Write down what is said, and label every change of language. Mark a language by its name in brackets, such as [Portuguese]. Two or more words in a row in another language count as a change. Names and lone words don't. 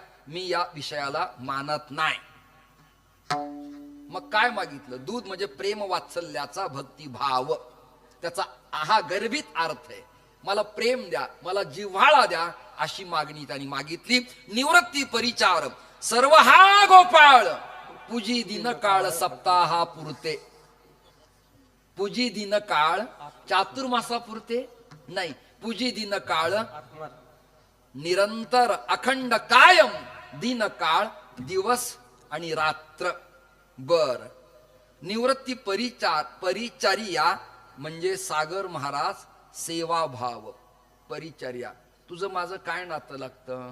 [Marathi] मी या विषयाला मानत नाही. मग काय मागितलं? दूध म्हणजे प्रेम वात्सल्याचा भक्तिभाव, त्याचा हा गर्भित अर्थ आहे. मला प्रेम द्या, मला जिव्हाळा द्या, अशी मागणी त्यांनी मागितली. निवृत्ती परिचार सर्व हा गोपाळ, पूजी दिन काळ सप्ताहा पुरते. पूजी दिन काळ चातुर्मासा पुरते नाही, पूजी दिन काळ निरंतर अखंड कायम, दिन काळ दिवस आणि रात्र. बर, निवृत्ती परिचर्या म्हणजे सागर महाराज सेवाभाव. परिचर्या, तुझं माझं काय नातं लागतं?